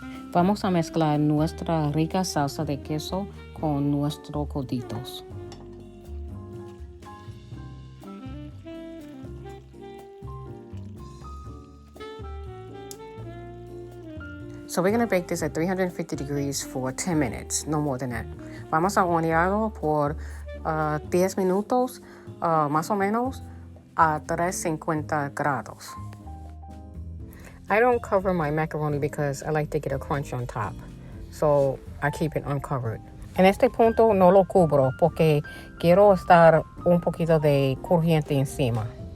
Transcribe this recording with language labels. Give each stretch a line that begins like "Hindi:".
Spanish: Vamos a mezclar nuestra rica salsa de queso con nuestros coditos.
English: So we're going to bake this at 350 degrees for 10 minutes, no more than that.
Spanish: Vamos a hornearlo por 10 minutos, más o menos, a 350 grados.
English: I don't cover my macaroni because I like to get a crunch on top. So I keep it uncovered.
Spanish: En este punto no lo cubro porque quiero estar un poquito de crujiente encima.